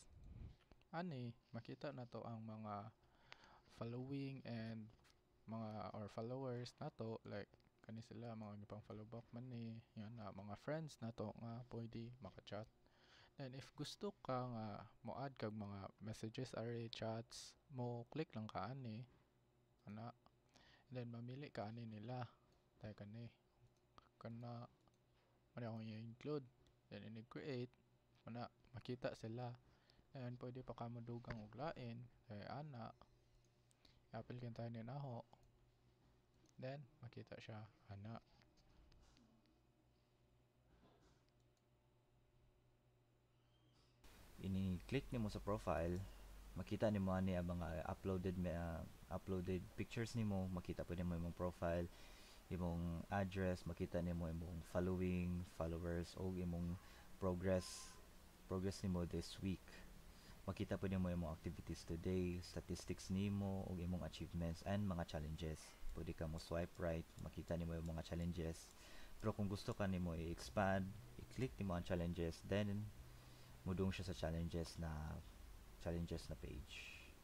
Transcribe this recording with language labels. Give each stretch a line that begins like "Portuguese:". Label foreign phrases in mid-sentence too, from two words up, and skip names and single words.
Cebuano: Ani makita na to ang mga following and mga or followers nato like kani sila mga gipang
English: follow back
Cebuano: man ni yan na mga friends nato nga pwede maka-chat. Then if gusto ka nga mo add kag mga messages array chats, mo click lang ka ani ana. And then mamili ka ani nila. Tay kani kana mali akong i-include. Then ini-create mana makita sila. And pwede pa ka mo dugang og lain kay ana. Apple kan tayo ni naho. Then makita siya ana. Ini-click nimo sa profile, makita nimo ani ang mga
English: uploaded pictures
Cebuano: nimo, makita pud nimo imong profile, imong address, makita nimo imong following, followers o imong progress nimo
English: this week.
Cebuano: Makita pud nimo imong
English: activities today,
Cebuano: statistics nimo ug imong achievements and mga challenges. Pwede ka mo
English: swipe right,
Cebuano: makita nimo yung mga challenges. Pero kung gusto ka nimo i-expand, i-click nimo ang challenges, then mudong siya sa challenges na page.